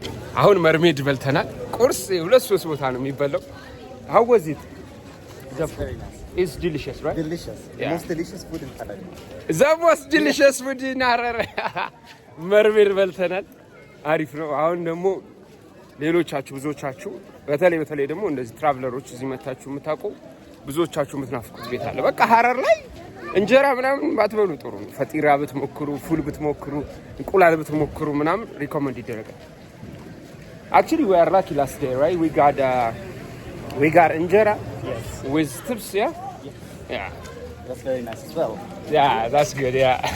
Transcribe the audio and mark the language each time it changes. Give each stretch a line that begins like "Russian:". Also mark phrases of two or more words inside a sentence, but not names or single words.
Amharic: አሁን መርሜድ በልተናል። ቁርስ 2-3 ቦታ ነው የሚበላው።
English: How was it? It's delicious, right? Delicious. The most delicious food in Harar. The most delicious food in Harar.
Amharic: መርሜድ በልተናል። አሪፍ ነው። አሁን ደግሞ ሌሎቻችሁ ብዙዎቻችሁ በተለይ ደግሞ እንደዚህ ትራቭለሮች እዚህ መታችሁ የምታውቁ ብዙዎቻችሁ የምትናፍቁት ቤት አለ። በቃ ሀረር ላይ እንጀራ ምናምን ባትበሉ ጥሩ ነው። ፈጢራ ብትሞክሩ፣ ፉል ብትሞክሩ፣ እንቁላል ብትሞክሩ ምናምን ሪኮመንድ ይደረጋል።
English: Actually we are lucky last day, right? We got injera with tips, yeah? Yeah. That's very nice as well. Yeah, that's good, yeah.